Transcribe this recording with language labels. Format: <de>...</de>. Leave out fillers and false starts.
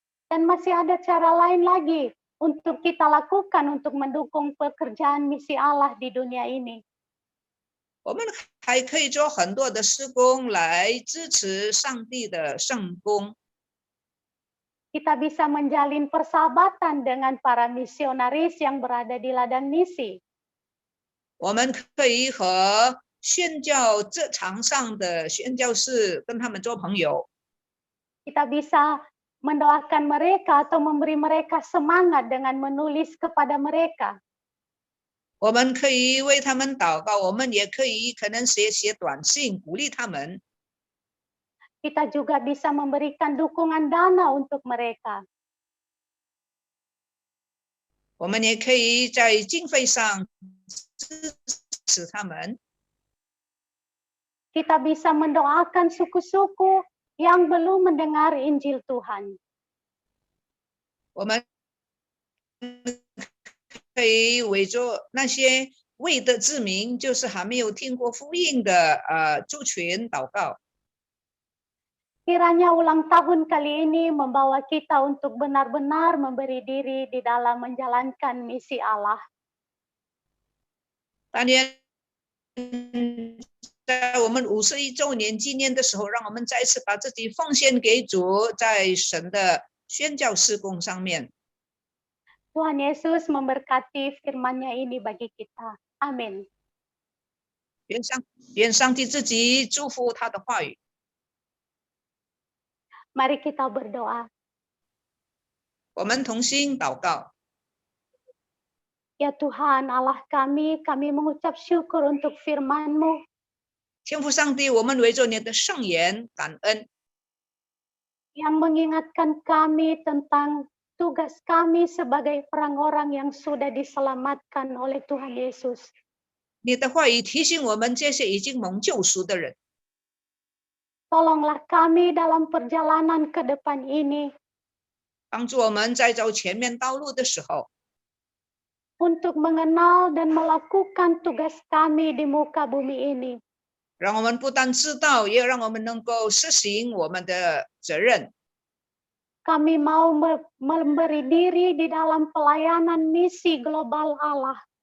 <id>Dan masih ada cara lain lagi untuk kita lakukan untuk mendukung pekerjaan misi Allah di dunia ini.</id> <zh>我们还可以做很多的事工来支持上帝的圣工。</zh> <id>Kita bisa menjalin persahabatan dengan para misionaris yang berada di ladang misi.</id> <zh>我们可以和宣教这场上的宣教士跟他们做朋友。</zh> <id>Kita bisa mendoakan mereka atau memberi mereka semangat dengan menulis kepada mereka.</id> <zh>我们可以为他们祷告，我们也可以可能写短信鼓励他们。</zh> <id>Kita juga bisa memberikan dukungan dana untuk mereka.</id> <zh>我们也可以在经费上支持他们。</zh> <id>Kita bisa mendoakan suku-suku yang belum mendengar Injil Tuhan.</id> <zh>我们可以为着那些未得之民，就是还没有听过福音的族群祷告。</zh> <id>Kiranya ulang tahun kali ini membawa kita untuk benar-benar memberi diri di dalam menjalankan misi Allah.</id> <zh>当年在我们51周年纪念的时候，让我们再次把自己奉献给主，在神的宣教事工上面。</zh> <id>Tuhan Yesus memberkati firman-Nya ini bagi kita. Amin.</id> <zh>愿上帝自己祝福他的话语。</zh> <id>Mari kita berdoa.</id> <zh>我们同心祷告。</zh> <id>Ya Tuhan Allah kami mengucap syukur untuk firman-Mu</id> <zh>天父上帝，我们围着你的圣言感恩，</zh> <id>yang mengingatkan kami tentang tugas kami sebagai orang-orang yang sudah diselamatkan oleh Tuhan Yesus.</id> <zh>你的话语提醒我们这些已经蒙救赎的人。</zh> <id>Tolonglah kami dalam perjalanan ke depan ini</id> <zh>帮助我们在走前面道路的时候，</zh> <id>untuk mengenal dan melakukan tugas kami di muka bumi ini.</id> <zh>让我们不但知道，也让我们能够实行我们的责任。</zh> <id>Kami mau memberi diri di dalam pelayanan misi global Allah.</id>